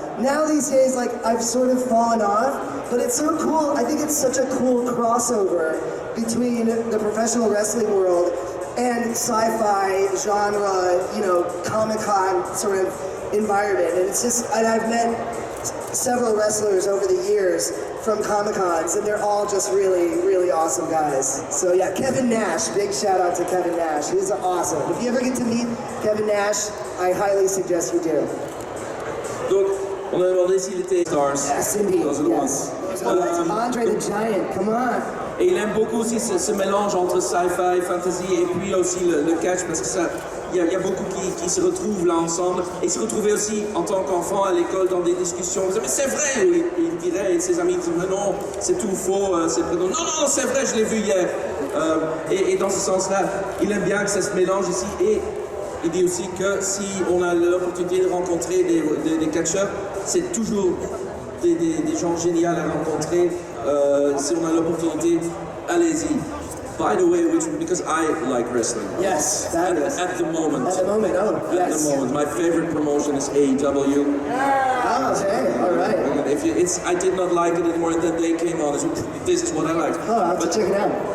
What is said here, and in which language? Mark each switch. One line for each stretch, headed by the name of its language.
English: Now these days, like, I've sort of fallen off, but it's so cool. I think it's such a cool crossover between the professional wrestling world and sci-fi genre, Comic-Con sort of environment. And it's just, and I've met several wrestlers over the years from Comic-Cons, and they're all just really, really awesome guys. So yeah, Kevin Nash, big shout out to Kevin Nash. He's awesome. If you ever get to meet Kevin Nash, I highly suggest you do.
French: Donc, on a demandé s'il était Stars.
English: Yes, indeed. Yes. Andre the Giant, come on.
French: Et il aime beaucoup aussi ce mélange entre sci-fi, fantasy et puis aussi le catch, parce que il y a beaucoup qui se retrouvent là ensemble. Et il se retrouvait aussi en tant qu'enfant à l'école dans des discussions. Mais c'est vrai, il dirait, et ses amis disaient, mais non, c'est tout faux, c'est vrai. Non, c'est vrai, je l'ai vu hier. Et dans ce sens-là, il aime bien que ça se mélange ici. Et il dit aussi que si on a l'opportunité de rencontrer des catcheurs, c'est toujours des gens géniaux à rencontrer. Si on a l'opportunité, allez-y.
English: By the way, because I like wrestling. Yes, that is. At the moment. At the moment, oh, yes. At the moment. My favorite promotion is AEW. Oh, okay, all right. I did not like it anymore, and then they came on. This is what I like. Oh, I'll have to check it out.